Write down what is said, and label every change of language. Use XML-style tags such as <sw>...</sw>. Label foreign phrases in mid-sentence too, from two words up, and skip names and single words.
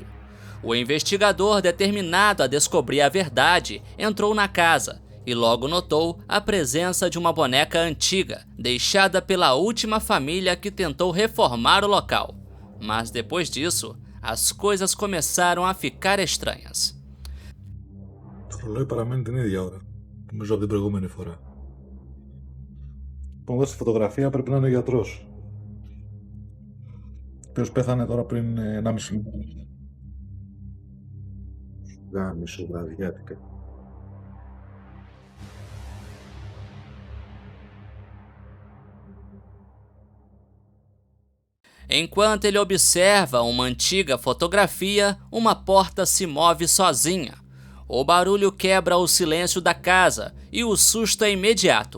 <pt>O investigador, determinado a descobrir a verdade, entrou na casa e logo notou a presença de uma boneca antiga, deixada pela última família que tentou reformar o local. Mas depois disso, as coisas começaram a ficar estranhas.</pt> <el>Το ρολόι παραμένει την ίδια ώρα, νομίζω από την προηγούμενη φορά. Λοιπόν, εδώ στη φωτογραφία πρέπει να είναι ο γιατρός, ο οποίος πέθανε τώρα πριν 1,5 μήνα. Γάμισο βραδιάτικα.</el> <pt>Enquanto ele observa uma antiga fotografia, uma porta se move sozinha. O barulho quebra o silêncio da casa e o susto é imediato.</pt>